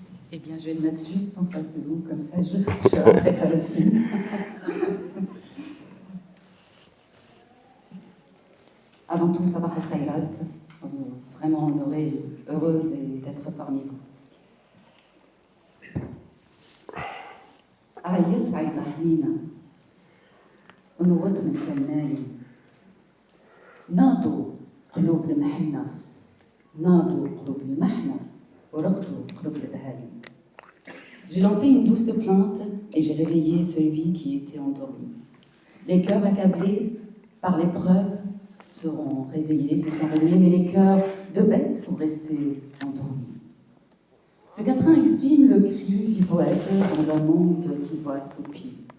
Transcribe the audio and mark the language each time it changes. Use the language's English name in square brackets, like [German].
[French] Eh bien, je vais le mettre juste en face de vous, comme ça je ne pas le signe. Avant tout, [Arabic] Sabah al-Khairat, [French] vraiment honorée, heureuse d'être parmi vous. [Arabic] عيط عيط حنينة ونوضنا كالنايم ناضوا قلوب المحنة ناضوا قلوب المحنة ورقدوا قلوب البهائم. [French] J'ai lancé une douce plainte et j'ai réveillé celui qui était endormi. Les cœurs accablés par l'épreuve se sont réveillés, mais les cœurs de bêtes sont restés endormis. Ce quatrain exprime le cri du poète dans un monde qui voit soupir.